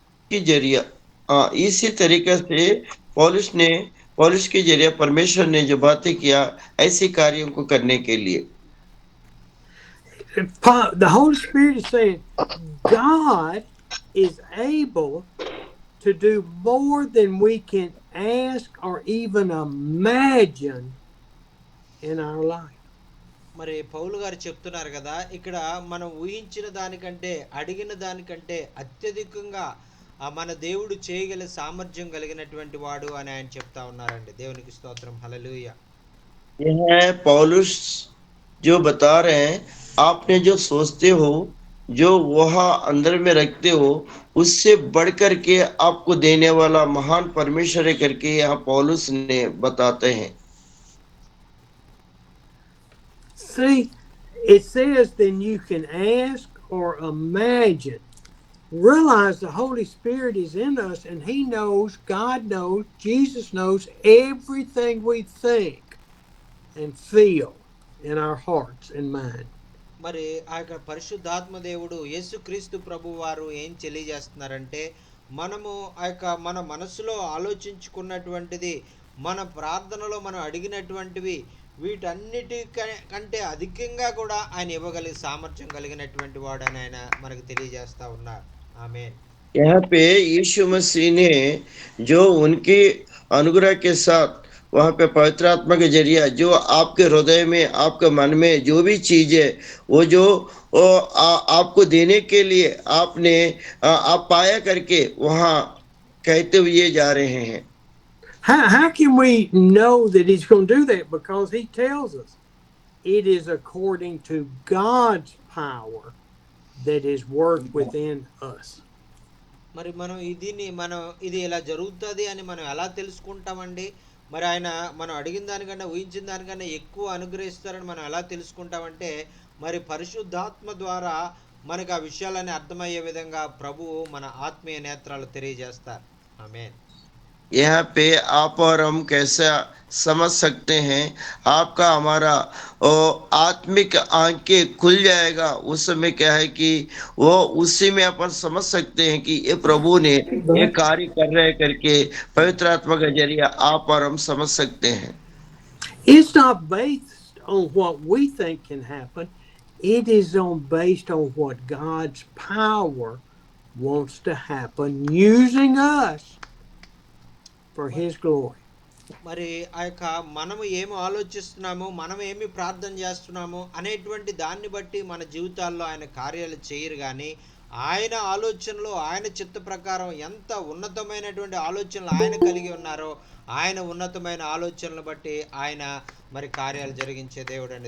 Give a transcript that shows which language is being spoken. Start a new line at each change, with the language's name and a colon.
Hindi: के जरिया इसी तरीके से पौलुस के जरिए परमेश्वर ने जो बातें किया ऐसे कार्यों को करने के लिए
English: The Holy Spirit is saying God is able to do more than we can ask or even imagine in our life.
Telugu: మరి పౌలు గారు చెప్తున్నారు కదా, ఇక్కడ మనం ఊహించిన దానికంటే అడిగిన దానికంటే అత్యధికంగా మన దేవుడు చేయగల సామర్థ్యం కలిగినటువంటి వాడు అని ఆయన చెప్తా ఉన్నారండి. దేవునికి స్తోత్రం, హల్లెలూయా.
Hindi: यह पौलुस जो बता रहे हैं, आपने जो सोचते हो, जो वहाँ अंदर में रखते हो, उससे बढ़ करके आपको देने वाला महान परमेश्वर है करके यहाँ पौलुस ने बताते हैं.
English: See, it says then you can ask or imagine. Realize the Holy Spirit is in us and He knows, God knows, Jesus knows everything we think and feel in our hearts and mind.
Telugu: మరి ఆ యొక్క పరిశుద్ధాత్మ దేవుడు యేసుక్రీస్తు ప్రభు వారు ఏం తెలియజేస్తున్నారంటే, మనము ఆ యొక్క మన మనసులో ఆలోచించుకున్నటువంటిది, మన ప్రార్థనలో మనం అడిగినటువంటివి, వీటన్నిటి కంటే అధికంగా కూడా ఆయన ఇవ్వగలిగే సామర్థ్యం కలిగినటువంటి వాడు అని ఆయన మనకు తెలియజేస్తా ఉన్నారు. ఆమేన్.
Hindi: यहाँ पे यीशु मसीह ने जो उनकी अनुग्रह के साथ वहाँ पे पवित्र आत्मा के जरिए जो आपके हृदय में, आपके मन में जो भी चीज है वो जो आपको देने के लिए आपने आप पाया करके वहाँ कहते हुए जा रहे हैं.
English: How can we know that He's going to do that? Because He tells us it is according to God's power that is worked within us.
Telugu: మరి మనం ఇది ఇలా జరుగుతుంది అని మనం ఎలా తెలుసుకుంటామండి? మరి ఆయన మనం అడిగిన దానికన్నా ఊహించిన దానికన్నా ఎక్కువ అనుగ్రహిస్తారని మనం ఎలా తెలుసుకుంటామంటే, మరి పరిశుద్ధాత్మ ద్వారా మనకు ఆ విషయాలన్నీ అర్థమయ్యే విధంగా ప్రభువు మన ఆత్మీయ నేత్రాలు తెలియజేస్తారు. ఆమేన్.
Hindi: यहाँ पे आप और हम कैसे समझ सकते हैं, आपका हमारा आत्मिक आंखें खुल जाएगा. उस समय क्या है कि वो उसी में अपन समझ सकते हैं कि ये प्रभु ने ये कार्य कर रहे करके पवित्र आत्मा के जरिए आप और हम समझ सकते हैं.
English: It's not based on what we think can happen. It is based on what God's power wants to happen using us for His glory.
Telugu: మరి ఆ యొక్క మనము ఏమి ఆలోచిస్తున్నామో, మనం ఏమి ప్రార్థన చేస్తున్నామో అనేటువంటి దాన్ని బట్టి మన జీవితాల్లో ఆయన కార్యాలు చేయరు. కానీ ఆయన ఆలోచనలో, ఆయన చిత్త ప్రకారం ఎంత ఉన్నతమైనటువంటి ఆలోచనలు ఆయన కలిగి ఉన్నారో, ఆయన ఉన్నతమైన ఆలోచనలు బట్టి ఆయన మరి కార్యాలు జరిగించే దేవుడు అండి.